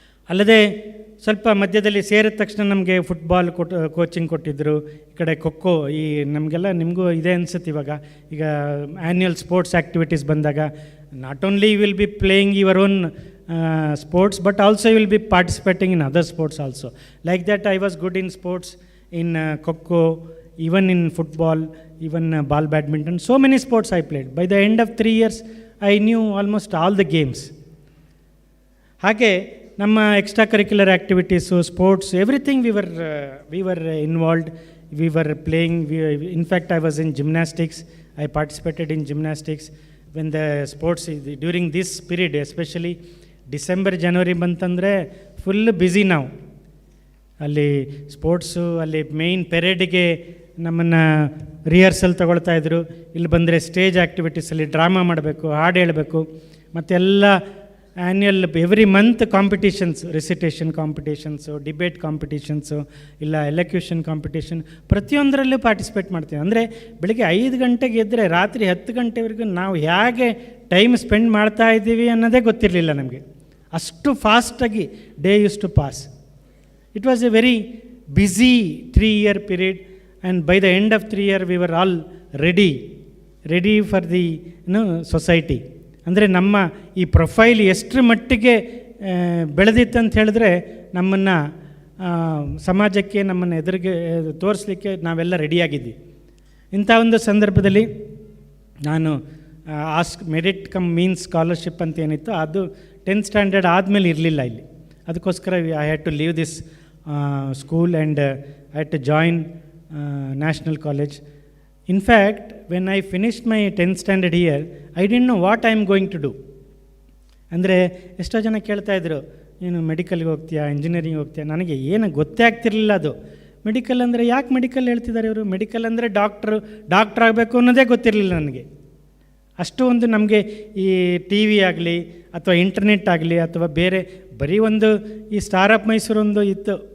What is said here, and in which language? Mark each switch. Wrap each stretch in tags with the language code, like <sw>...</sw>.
<kn>ಅಲ್ಲದೆ ಸ್ವಲ್ಪ ಮಧ್ಯದಲ್ಲಿ ಸೇರಿದ ತಕ್ಷಣ ನಮಗೆ ಫುಟ್ಬಾಲ್ ಕೋಚಿಂಗ್ ಕೊಟ್ಟಿದ್ದರು. ಈ ಕಡೆ ಖೋಖೋ, ನಿಮಗೂ ಇದೆ ಅನಿಸುತ್ತೆ ಈಗ</kn> <en>annual sports activities</en> <kn>ಬಂದಾಗ</kn> <en>Not only you will be playing your own sports but also you will be participating in other sports also. Like that I was good in sports, in kho kho, even in football, even ball badminton, so many sports I played. By the end of 3 years I knew almost all the games.</en> <kn>ಹಾಗೆ ನಮ್ಮ</kn> <en>Extra curricular activities, sports, everything we were involved, we were playing. In fact I was in gymnastics, I participated in gymnastics. When the sports during this period, especially December January</en> <kn>ಬಂತಂದರೆ full busy ನಾವು. ಅಲ್ಲಿ sports, ಅಲ್ಲಿ main ಪೆರೇಡಿಗೆ ನಮ್ಮನ್ನು rehearsal ತೊಗೊಳ್ತಾಯಿದ್ರು. ಇಲ್ಲಿ ಬಂದರೆ stage ಆ್ಯಕ್ಟಿವಿಟೀಸಲ್ಲಿ drama ಮಾಡಬೇಕು, ಹಾಡು ಹೇಳಬೇಕು, ಮತ್ತೆಲ್ಲ</kn> <en>annual every month competitions,</en> <kn>ರಿಸಿಟೇಷನ್ competitions, debate ಕಾಂಪಿಟೀಷನ್ಸು, ಇಲ್ಲ ಎಲಕ್ಯೂಷನ್ ಕಾಂಪಿಟೇಷನ್, ಪ್ರತಿಯೊಂದರಲ್ಲೂ ಪಾರ್ಟಿಸಿಪೇಟ್ ಮಾಡ್ತೀವಿ. ಅಂದರೆ ಬೆಳಗ್ಗೆ 5 ಗಂಟೆಗೆ ಎದ್ದರೆ ರಾತ್ರಿ 10 ಗಂಟೆವರೆಗೂ ನಾವು ಹೇಗೆ ಟೈಮ್ ಸ್ಪೆಂಡ್ ಮಾಡ್ತಾ ಇದ್ದೀವಿ ಅನ್ನೋದೇ ಗೊತ್ತಿರಲಿಲ್ಲ ನಮಗೆ. ಅಷ್ಟು</kn> <en>ಫಾಸ್ಟಾಗಿ day use to pass. It was a very busy 3-year period, and by the end of 3 years we were all ready for the society.</en> <kn>ಅಂದರೆ ನಮ್ಮ ಈ ಪ್ರೊಫೈಲ್ ಎಷ್ಟರ ಮಟ್ಟಿಗೆ ಬೆಳೆದಿತ್ತು ಅಂತ ಹೇಳಿದ್ರೆ, ನಮ್ಮನ್ನು ಸಮಾಜಕ್ಕೆ, ನಮ್ಮನ್ನು ಎದುರಿಗೆ ತೋರಿಸ್ಲಿಕ್ಕೆ ನಾವೆಲ್ಲ ರೆಡಿಯಾಗಿದ್ವಿ. ಇಂಥ ಒಂದು ಸಂದರ್ಭದಲ್ಲಿ ನಾನು ಮೆರಿಟ್ ಕಮ್ ಮೀನ್ಸ್ ಸ್ಕಾಲರ್ಶಿಪ್ ಅಂತ ಏನಿತ್ತು, ಅದು 10th ಸ್ಟ್ಯಾಂಡರ್ಡ್ ಆದಮೇಲೆ ಇರಲಿಲ್ಲ ಇಲ್ಲಿ. ಅದಕ್ಕೋಸ್ಕರ</kn> <en>I had to leave this school and I had to join National College. In fact, when I finished my 10th standard year, I didn't know what I am going to do.</en> <kn>ಅಂದರೆ ಎಷ್ಟೋ ಜನ ಕೇಳ್ತಾಯಿದ್ರು, ನೀನು ಮೆಡಿಕಲ್ಗೆ ಹೋಗ್ತೀಯಾ, engineering ಹೋಗ್ತೀಯಾ? ನನಗೆ ಏನು ಗೊತ್ತೇ ಆಗ್ತಿರಲಿಲ್ಲ ಅದು. ಮೆಡಿಕಲ್ ಅಂದರೆ ಯಾಕೆ ಮೆಡಿಕಲ್ ಹೇಳ್ತಿದ್ದಾರೆ ಇವರು? ಮೆಡಿಕಲ್ ಅಂದರೆ ಡಾಕ್ಟ್ರ್ ಆಗಬೇಕು ಅನ್ನೋದೇ ಗೊತ್ತಿರಲಿಲ್ಲ ನನಗೆ. ಅಷ್ಟು ಒಂದು ನಮಗೆ ಈ ಟಿ ವಿ ಆಗಲಿ ಅಥವಾ ಇಂಟರ್ನೆಟ್ ಆಗಲಿ ಅಥವಾ ಬೇರೆ ಬರೀ ಒಂದು ಈ ಸ್ಟಾರ್ ಆಫ್ ಮೈಸೂರು ಒಂದು ಇತ್ತು</kn>